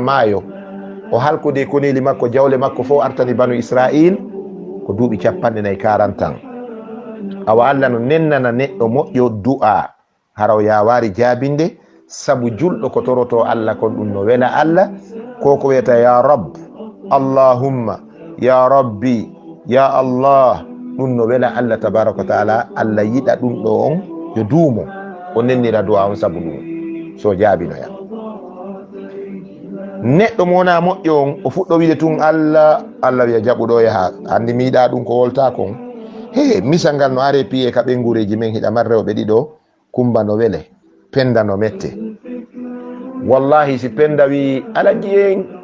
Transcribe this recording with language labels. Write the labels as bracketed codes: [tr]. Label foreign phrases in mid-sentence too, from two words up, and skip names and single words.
[ff] maayo o halkude koneli makko jawle makko fo artani banu Israil ko duuɓi 40 ans awa Allah no nennana neɗɗo moƴƴo du'a haraw yawari jaabinde sabu julɗo ko toroto Allah kon ɗum no wela Allah koko wiyata [ar] يا رب اللهم يا ربي يا الله [ff] ɗum no wela [ar] الله تبارك وتعالى [ff] Allah yiɗa ɗum ɗo on yo duumo o nennira du'a on sabu ɗum so jaabinoya neɗɗo mo wona moƴƴo on o fuɗɗo wiide tun Allah wiya jaɓuɗo yaha andi mi yiɗa ɗum ko wolta kon he misal ngal no are piye ka ɓengureji men hiɗa man rewɓe ɗiɗo kumba no wele penda no mette wallahi si penda wi alaji en